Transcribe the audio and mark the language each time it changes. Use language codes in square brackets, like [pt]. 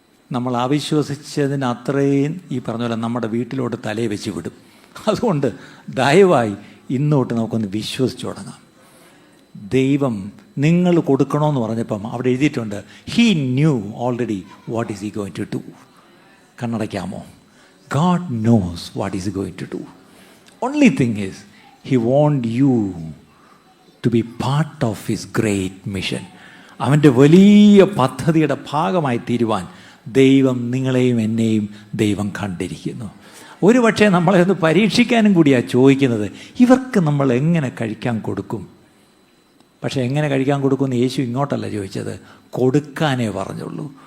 [ml] നമ്മൾ അവിശ്വസിച്ചതിന് അത്രയും ഈ പറഞ്ഞ പോലെ നമ്മുടെ വീട്ടിലോട്ട് തലയെ വെച്ച് വിടും. അതുകൊണ്ട് ദയവായി ഇന്നോട്ട് നമുക്കൊന്ന് വിശ്വസിച്ചു തുടങ്ങാം. ദൈവം നിങ്ങൾ കൊടുക്കണമെന്ന് പറഞ്ഞപ്പം അവിടെ എഴുതിയിട്ടുണ്ട്, [en] He knew already what is he going to do. [ml] കണ്ണടയ്ക്കാമോ? [en] God knows what he's going to do. Only thing is, he wants you to be part of his great mission. [ml] അവൻ്റെ വലിയ പദ്ധതിയുടെ ഭാഗമായി തീരുവാൻ ദൈവം നിങ്ങളെയും എന്നെയും ദൈവം കണ്ടിരിക്കുന്നു. ഒരു പക്ഷേ നമ്മളെ ഒന്ന് പരീക്ഷിക്കാനും കൂടിയാണ് ചോദിക്കുന്നത്, ഇവർക്ക് നമ്മൾ എങ്ങനെ കഴിക്കാൻ കൊടുക്കും? പക്ഷെ എങ്ങനെ കഴിക്കാൻ കൊടുക്കുമെന്ന് യേശു ഇങ്ങോട്ടല്ല ചോദിച്ചത്, കൊടുക്കാനേ പറഞ്ഞുള്ളൂ.